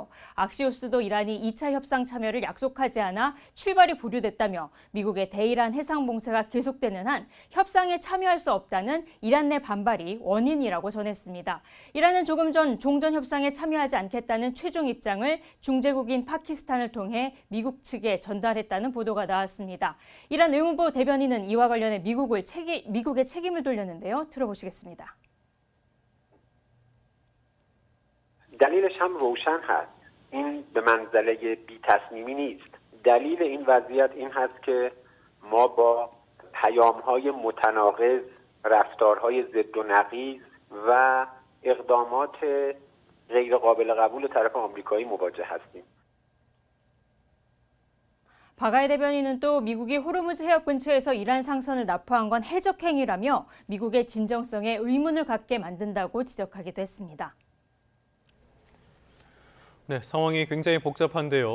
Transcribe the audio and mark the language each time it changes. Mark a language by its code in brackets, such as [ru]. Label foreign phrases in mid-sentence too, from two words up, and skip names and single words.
[ko] 악시오스도 이란이 2차 협상 참여를 약속하지 않아 출발이 보류됐다며 미국의 대이란 해상 봉쇄가 계속되는 한 협상에 참여할 수 없다는 이란 내 반발이 원인이라고 전했습니다. 이란은 조금 전 종전 협상에 참여하지 않겠다는 최종 입장을 중재국인 파키스탄을 통해 미국 측에 전달했다는 보도가 나왔습니다. 이란 외무부 대변인은 이와 관련해 미국의 책임을 돌렸는데요. 들어보시겠습니다. [fa] دلیلش هم روشن هست. این به منزله بی‌تصمیمی نیست. دلیل این وضعیت این هست که ما با پیام‌های متناقض، رفتارهای ضد و نقیض و اقدامات غیر قابل قبول طرف آمریکایی مواجه هستیم. [ko] 바가이 대변인은 또 미국이 호르무즈 해협 근처에서 이란 상선을 납포한 건 해적 행위라며 미국의 진정성에 의문을 갖게 만든다고 지적하기도 했습니다. 네, 상황이 굉장히 복잡한데요.